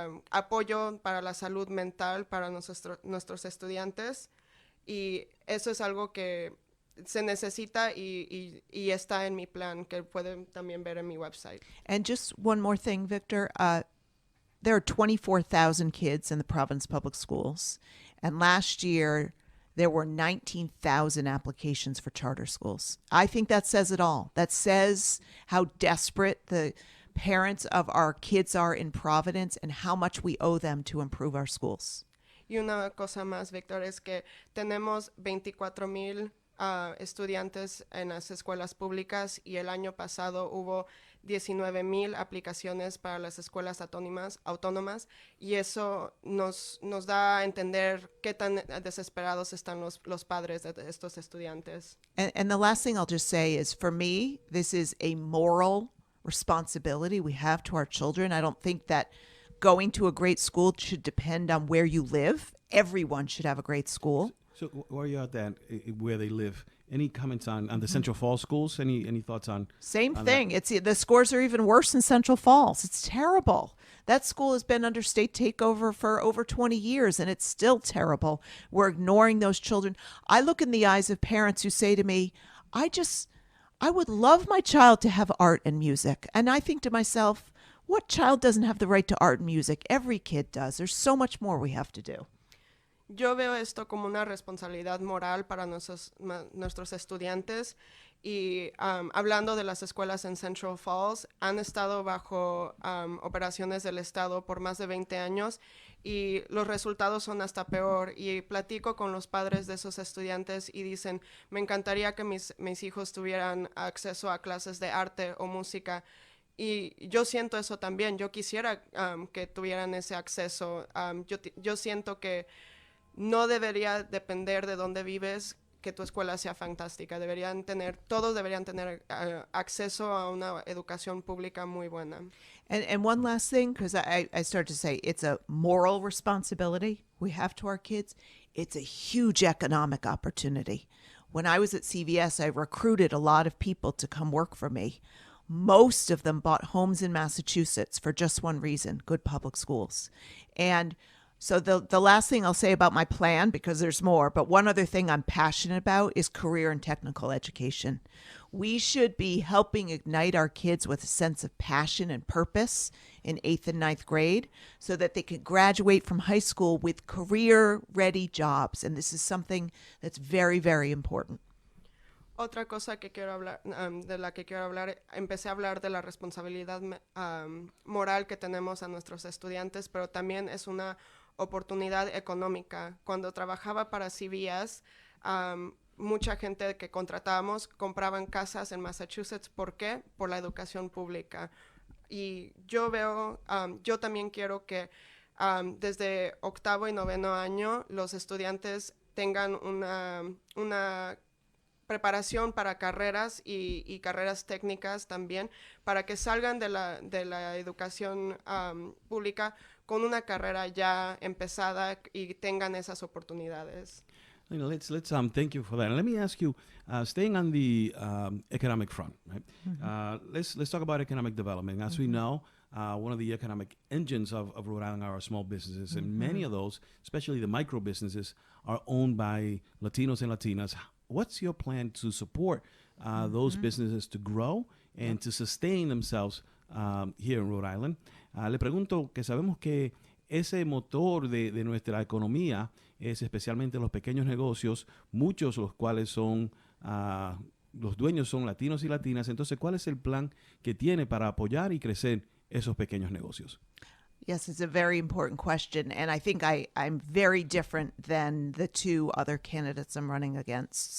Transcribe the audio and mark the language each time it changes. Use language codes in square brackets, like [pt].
[es] apoyo para la salud mental para nuestros estudiantes, y eso es algo que se necesita y está en mi plan, que pueden también ver en mi website. [en] And just one more thing, Victor. There are 24,000 kids in the Providence Public Schools. And last year, there were 19,000 applications for charter schools. I think that says it all. That says how desperate the parents of our kids are in Providence and how much we owe them to improve our schools. [es] Y una cosa más, Víctor, es que tenemos 24,000 estudiantes en las escuelas públicas, y el año pasado hubo 19,000 aplicaciones para las escuelas autónomas, y eso nos da a entender qué tan desesperados están los padres de estos estudiantes. [en] And the last thing I'll just say is, for me, this is a moral responsibility we have to our children. I don't think that going to a great school should depend on where you live. Everyone should have a great school. So where are you at that, where they live? Any comments on the Central Falls schools? Any thoughts on? Same thing. The scores are even worse in Central Falls. It's terrible. That school has been under state takeover for over 20 years, and it's still terrible. We're ignoring those children. I look in the eyes of parents who say to me, I would love my child to have art and music. And I think to myself, what child doesn't have the right to art and music? Every kid does. There's so much more we have to do. [es] Yo veo esto como una responsabilidad moral para nuestros estudiantes, Y hablando de las escuelas en Central Falls, han estado bajo operaciones del Estado por más de 20 años y los resultados son hasta peor. Y platico con los padres de esos estudiantes y dicen, me encantaría que mis hijos tuvieran acceso a clases de arte o música. Y yo siento eso también. Yo quisiera que tuvieran ese acceso. Yo siento que no debería depender de dónde vives que tu escuela sea fantástica. Todos deberían tener acceso a una educación pública muy buena. [en] And one last thing, because I start to say it's a moral responsibility we have to our kids. It's a huge economic opportunity. When I was at CVS, I recruited a lot of people to come work for me. Most of them bought homes in Massachusetts for just one reason: good public schools. And so the last thing I'll say about my plan, because there's more, but one other thing I'm passionate about is career and technical education. We should be helping ignite our kids with a sense of passion and purpose in 8th and 9th grade so that they can graduate from high school with career-ready jobs. And this is something that's very, very important. [es] Otra cosa que quiero hablar, de la que quiero hablar, empecé a hablar de la responsabilidad moral que tenemos a nuestros estudiantes, pero también es una oportunidad económica. Cuando trabajaba para CVS, mucha gente que contratábamos compraban casas en Massachusetts. ¿Por qué? Por la educación pública. Y yo también quiero que desde 8º y 9º año los estudiantes tengan una preparación para carreras y carreras técnicas también, para que salgan de la educación pública con una carrera ya empezada y tengan esas oportunidades. [en] Let's thank you for that. And let me ask you, staying on the economic front, right? Let's talk about economic development. As we know, one of the economic engines of Rhode Island are our small businesses, and many of those, especially the micro businesses, are owned by Latinos and Latinas. What's your plan to support those businesses to grow and to sustain themselves here in Rhode Island? [es] Le pregunto que sabemos que ese motor de nuestra economía es especialmente los pequeños negocios, muchos de los cuales son, los dueños son latinos y latinas. Entonces, ¿cuál es el plan que tiene para apoyar y crecer esos pequeños negocios? [en] Yes, it's a very important question, and I think I'm very different than the two other candidates I'm running against.